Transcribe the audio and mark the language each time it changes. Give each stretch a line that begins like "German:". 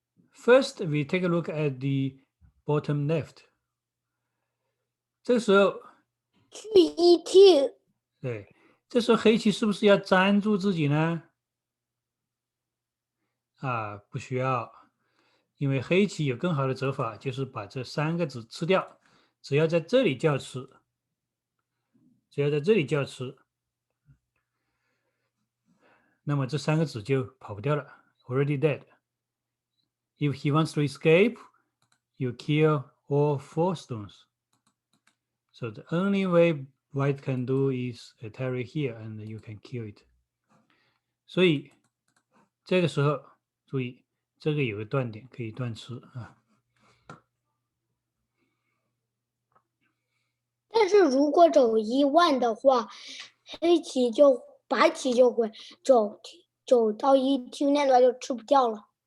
English: First, we take a look at the bottom left.
Chinese: 这个时候，去 ET 对，这时候黑棋是不是要粘住自己呢？啊，不需要，因为黑棋有更好的走法，就是把这三个字吃掉。只要在这里叫吃，只要在这里叫吃，那么这三个子就跑不掉了 ，
English: already dead. If he wants to escape, you kill all four stones. So the only way white can do is attack here, and you can kill it.
Chinese: 所以这个时候注意，这个有个断点可以断吃啊。但是如果走1万的话，白棋就会走到ET那段就吃不掉了。